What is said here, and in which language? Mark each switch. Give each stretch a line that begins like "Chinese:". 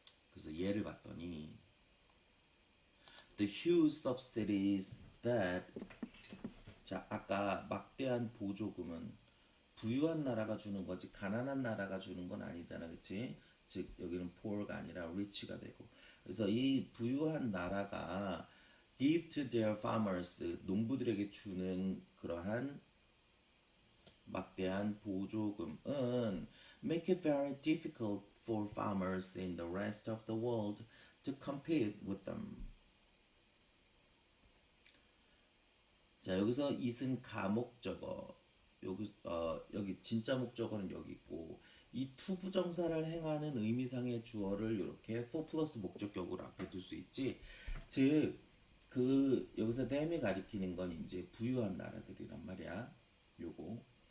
Korean: 그래서 예를 봤더니 the huge subsidies that 자, 아까 막대한 보조금은 부유한 나라가 주는 거지 가난한 나라가 주는 건 아니잖아, 그치?
English: 즉 여기는 poor가 아니라 rich가 되고 그래서 이 부유한 나라가 give to their farmers 농부들에게 주는 그러한 막대한 보조금은 make it very difficult for farmers in the rest of the world to compete with them.
Korean: 자, 여기서 it은 가목적어 여기 진짜 목적어는 여기 있고 이 to 부정사를 행하는 의미상의 주어를 이렇게 for 플러스 목적격으로 앞에 둘 수 있지. 즉 그 여기서 them이 가리키는 건 이제 부유한 나라들이란 말이야. 요거.